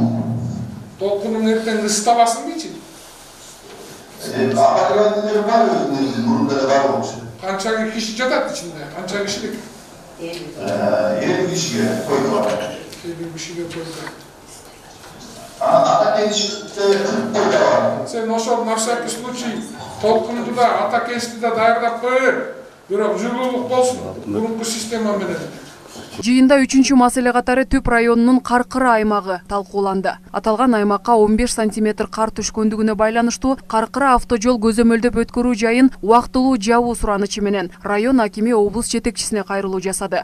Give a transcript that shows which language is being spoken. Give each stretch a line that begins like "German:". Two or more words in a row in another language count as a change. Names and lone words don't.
Kyrgyz: Толкунун эртең ыстабасын дейчи? Канча киши жатат ичинде? Канча кишилик? 50 кишиге койдук. 50 кишиге койдук. Сен ошол
Russian: на всякий случай
Kyrgyz: толкунду да, атакенчти да даярдап коер. Бирок жылуулук болсун. Мурунку система менен. Жыйында 3-чү маселе катары Төп районунун Каркыра аймагы талкууланды. Аталган аймакка 15 сантиметр кар түшкөндүгүнө байланыштуу Каркыра автожол көзөмөлдөп өткөрүү жайын убактылуу жабуу суранычы менен район акими облус жетекчисине кайрылуу жасады.